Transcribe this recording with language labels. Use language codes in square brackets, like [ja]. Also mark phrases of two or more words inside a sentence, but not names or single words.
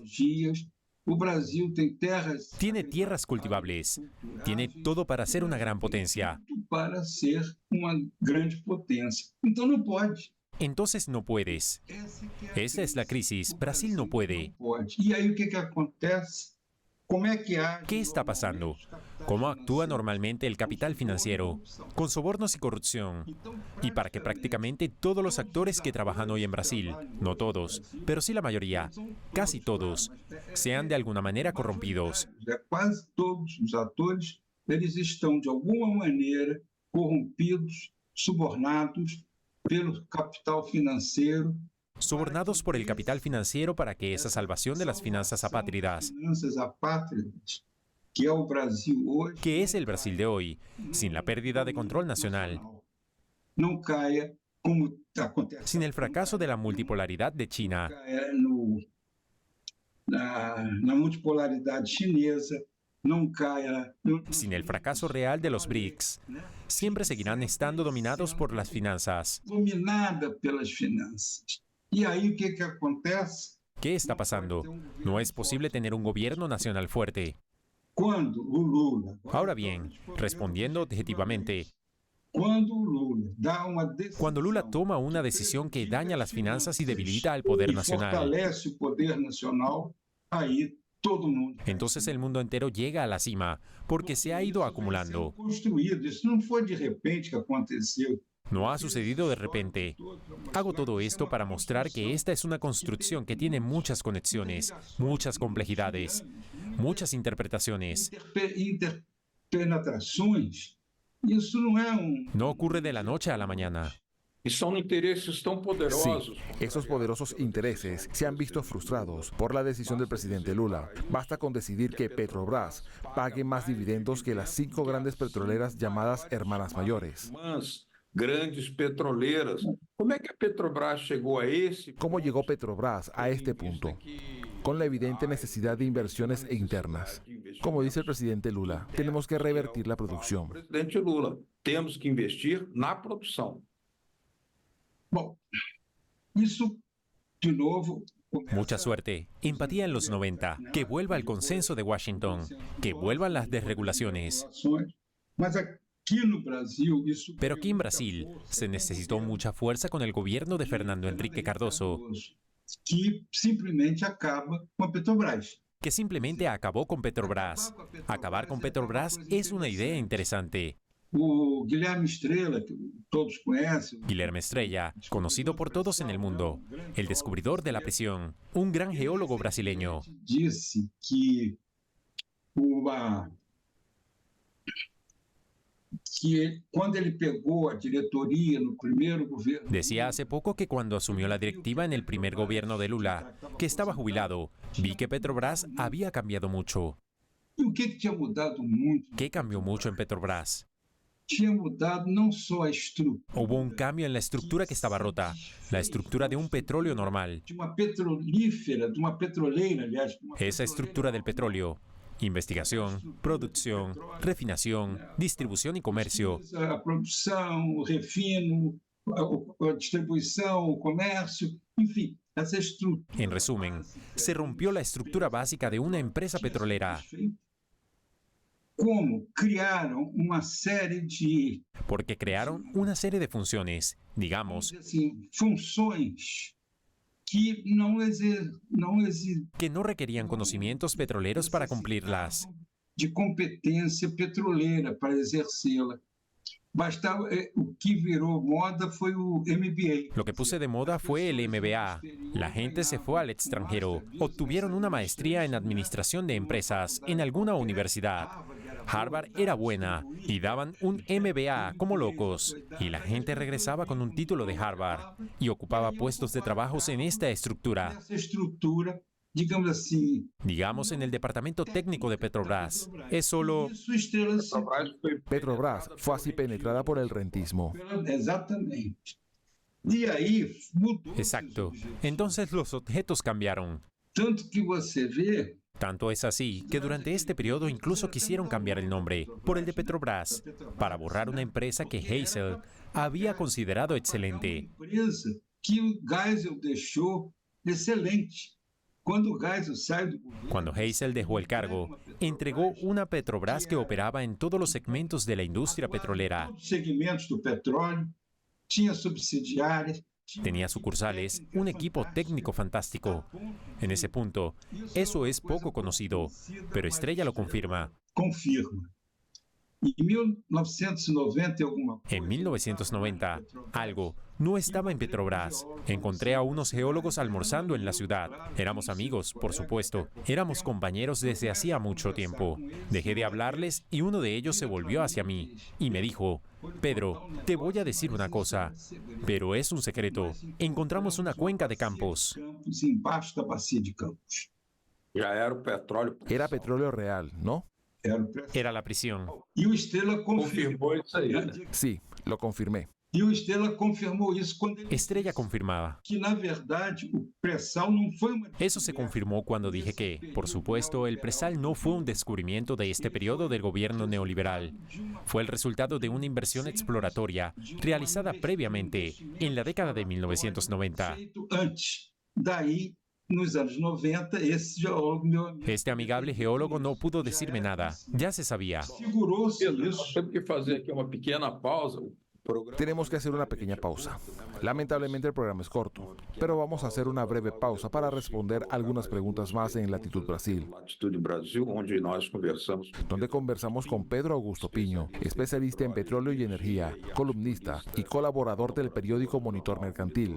[pt] O Brasil tem terras. [es] Tiene tierras cultivables, tiene todo para ser una gran potencia. [pt] Para ser uma grande potência. Então não pode. [es] Entonces no puedes. Esa es la crisis. Brasil no puede. [pt] Pode. E aí o que acontece? Como é que age? [es] ¿Qué está pasando? ¿Cómo actúa normalmente el capital financiero? Con sobornos y corrupción. Y para que prácticamente todos los actores que trabajan hoy en Brasil, no todos, pero sí la mayoría, casi todos, sean de alguna manera corrompidos. [pt] Quase todos os atores, eles estão de alguma maneira corrompidos, subornados pelo capital financeiro. [es] Sobornados por el capital financiero para que esa salvación de las finanzas apátridas, [pt] Finanças apátridas, que é o Brasil hoje, [es] que es el Brasil de hoy, sin la pérdida de control nacional, [pt] não caia como acontece. [es] sin el fracaso de la multipolaridad de China, [pt] Caia na multipolaridade chinesa, não caia. [es] sin el fracaso real de los BRICS. Siempre seguirán estando dominados por las finanzas. [pt] Dominada pelas finanças. E aí o que acontece? [es] ¿Qué está pasando? No es posible tener un gobierno nacional fuerte. [pt] Quando o Lula. [es] Ahora bien, respondiendo objetivamente, [pt] Quando o Lula dá uma decisão. [es] cuando Lula toma una decisión que daña las finanzas y debilita al poder [pt] e nacional, fortalece o poder nacional, aí todo mundo. [es] entonces el mundo entero llega a la cima, porque se ha ido acumulando. [pt] Construído. Isso não foi de repente que aconteceu. [es] No ha sucedido de repente. Hago todo esto para mostrar que esta es una construcción que tiene muchas conexiones, muchas complejidades, muchas interpretaciones. [pt] Interpenetrações. Isso não é [es] No ocurre de la noche a la mañana. [pt] E são interesses tão [es] Sí, [pt] poderosos. [es] esos poderosos intereses se han visto frustrados por la decisión del presidente Lula. Basta con decidir que Petrobras pague más dividendos que las 5 grandes petroleras llamadas hermanas mayores. [pt] Irmãs, grandes petroleiras. Como é que a Petrobras chegou a esse? [es] ¿Cómo llegó Petrobras a este punto? Con la evidente necesidad de inversiones internas. Como dice el presidente Lula, tenemos que revertir la producción. [pt] Presidente Lula, temos que investir na produção. Bom, isso, de novo, [es] Mucha suerte, empatía en los 90, que vuelva el consenso de Washington, que vuelvan las desregulaciones. [pt] Mas aqui no Brasil, isso. [es] Pero aquí en Brasil se necesitó mucha fuerza con el gobierno de Fernando Henrique Cardoso, [pt] Que simplesmente acaba com a Petrobras. [es] que simplemente acabó con Petrobras. Acabar con Petrobras es una idea interesante. [pt] O Guilherme Estrela, que todos conhecem, [es] Guilherme Estrella, conocido por todos en el mundo, el descubridor de la presión, un gran geólogo brasileño, [pt] disse que quando ele pegou a diretoria no primeiro governo, [es] decía hace poco que cuando asumió la directiva en el primer gobierno de Lula, que estaba jubilado, vi que Petrobras había cambiado mucho. [pt] e o que tinha mudado muito? [es] ¿Qué cambió mucho en Petrobras? [pt] Tinha mudado não só a estrutura [es] Hubo un cambio en la estructura que estaba rota, la estructura de un petróleo normal, [pt] de uma petrolífera, de uma petroleira, aliás, de uma [es] esa estructura del petróleo. Investigación, producción, refinación, distribución y comercio. [pt] a produção, o refino, a distribuição, o comércio, enfim, essa estrutura. [es] En resumen, se rompió la estructura básica de una empresa petrolera, [pt] Como criaram uma série de [es] porque crearon una serie de funciones, digamos, [pt] assim, funções que não [es] que no requerían conocimientos petroleros para cumplirlas. [pt] de competência petroleira para exercê-la. Bastava, o que virou moda foi o MBA. [es] Lo que puse de moda fue el MBA. La gente se fue al extranjero, obtuvieron una maestría en administración de empresas en alguna universidad. Harvard era buena y daban un MBA como locos. Y la gente regresaba con un título de Harvard y ocupaba puestos de trabajo en esta estructura. [pt] Essa estrutura, digamos assim, [es] Digamos en el departamento técnico de Petrobras. Es solo [pt] isso Estrela Petrobras foi [es] Petrobras fue así penetrada por el rentismo. [pt] exatamente. E aí mudou. [es] Exacto. Entonces los objetos cambiaron. [pt] Tanto que você vê [es] Tanto es así que durante este periodo incluso quisieron cambiar el nombre por el de Petrobras para borrar una empresa que Hazel había considerado excelente. [pt] uma empresa que o Geisel deixou excelente. Quando o Geisel sai do governo, [es] Cuando Hazel dejó el cargo, entregó una Petrobras que operaba en todos los segmentos de la industria petrolera. [pt] todos os segmentos do petróleo, tinha subsidiárias, [es] Tenía sucursales, un equipo técnico fantástico. En ese punto, eso es poco conocido, pero Estrella lo confirma. [pt] confirma. Em 1990 e alguma coisa, [es] En 1990, algo no estaba en Petrobras. Encontré a unos geólogos almorzando en la ciudad. Éramos amigos, por supuesto. Éramos compañeros desde hacía mucho tiempo. Dejé de hablarles y uno de ellos se volvió hacia mí y me dijo, Pedro, te voy a decir una cosa, pero es un secreto. Encontramos una cuenca de Campos. [pt] Campos, embaixo da bacia de Campos. Já era o petróleo. [es] Era petróleo real, ¿no? [pt] Era o pre- [es] Era la prisión. [pt] E o Estrela confirmou. Confirmou isso aí, né? [es] Sí, lo confirmé. [pt] E o Estrela confirmou isso quando ele [es] Estrella confirmaba. [pt] que, na verdade, o pré-sal não foi uma [es] Eso se confirmó cuando dije que, por supuesto, el presal no fue un descubrimiento de este periodo del gobierno neoliberal. Fue el resultado de una inversión exploratoria realizada previamente en la década de 1990. [pt] feito antes. Daí, nos anos 90, esse geólogo, meu amigo, [es] Este amigable geólogo no pudo decirme nada. Ya se sabía. [pt] segurou-se Pedro, nós isso. temos que fazer aqui uma pequena pausa. O programa [es] Tenemos que hacer una pequeña pausa. Lamentablemente el programa es corto, pero vamos a hacer una breve pausa para responder algunas preguntas más en Latitud Brasil, [pt] Latitude Brasil, onde nós conversamos [es] donde conversamos con Pedro Augusto Piño, especialista en petróleo y energía, columnista y colaborador del periódico Monitor Mercantil.